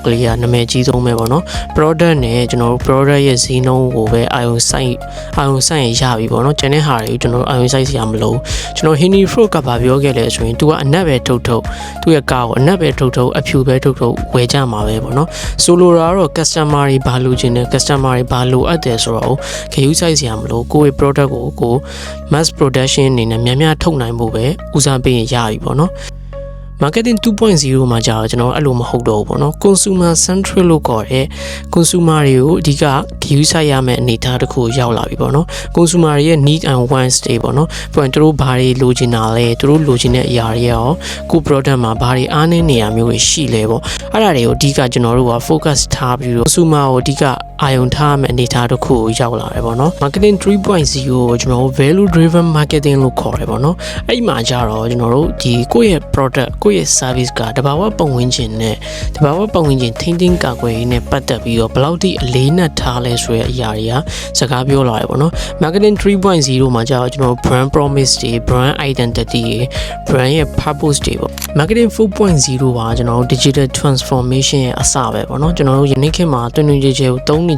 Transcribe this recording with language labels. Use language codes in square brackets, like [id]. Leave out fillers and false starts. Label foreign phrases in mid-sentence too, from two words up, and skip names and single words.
[my] လေးကနာမည်ကြီးဆုံးပဲပေါ့နော် product နဲ့ကျွန်တော်တို့ product ရဲ့ဈေးနှုန်းကိုပဲအာရုံစိုက်ရင်ရပြီပေါ့နော်ကျန်တဲ့ဟာတွေကိုကျွန်တော်တို့အာရုံစိုက်စရာမလိုကျွန်တော် Henry Ford ကပြောခဲ့လဲဆိုရင် तू ကအနက်ပဲထုတ်သူ့ရဲ့ကားကိုအနက်ပဲထုတ်အဖြူပဲထုတ်ဝယ်ကြမှာပဲပေါ့နော်ဆိုလို တာကတော့ customer တွေဘာလိုချင်တယ် customer တွေဘာလိုအပ်တယ်ဆိုတော့ခရူးစိုက်စရာမလိုကိုယ့်ရဲ့ product ကို [en] mass production [my] အနေနဲ့များထုတ်နိုင်ဖို့ပဲဦးစားပေးရင်ရပြီပေါ့နော် marketing 2.0 မှာကြာတော့ကျွန်တော်အဲ့လိုမဟုတ် တော့ဘူးပေါ့နော် [en] consumer centric [my] လို့ခေါ်တဲ့ consumer တွေကိုအဓိကဂရုစိုက်ရမယ့်အနေအထားတစ်ခုရောက်လာပြီပေါ့နော် consumer တွေရဲ့ [en] need and wants [my] တွေပေါ့နော်ပြီးရင်သူတို့ဘာ တွေလိုချင်တာလဲသူတို့လိုချင်တဲ့အရာတွေရောကို product မှာဘာတွေအားနည်းနေရမျိုးတွေရှိလဲပေါ့အဲ့ဒါတွေကိုအဓိကကျွန်တော်တို့က focus ထားပြီးတော့ consumer ကိုအဓိကအာရုံထားမယ့်အနေအထားတစ်ခုရောက်လာတယ်ပေါ့နော် marketing 3.0 ကိုကျွန်တော်တို့ [en] value driven marketing [my] လို့ခေါ်တယ်ပေါ့နော်အဲ့ဒီမှာကြတော့ကျွန်တော်တို့ဒီကိုယ့်ရဲ့ product ကိုယ့်ရဲ့ service ကတဘာဝပတ်ဝန်းကျင်နဲ့တဘာဝပတ်ဝန်းကျင်ထိန်းသိမ်းကာကွယ်ရေးနဲ့ပတ်သက်ပြီးတော့ဘယ်လောက်ထိအလေးနက်ထားလဲဆိုတဲ့အရာတွေက စကားပြောလာတယ်ပေါ့နော် marketing 3.0 မှာကြတော့ကျွန်တော်တို့ [en] brand promise [my] တွေ [en] brand identity [my] တွေ brand ရဲ့ purpose တွေပေါ့ marketing 4.0 ပါကျွန်တော်တို့ [en] digital transformation [my] ရဲ့အစပဲပေါ့နော်ကျွန်တော်တို့ယနေ့ခေတ်မှာတွင်တွင်ကြဲကြဲကိုသုံးနေကြ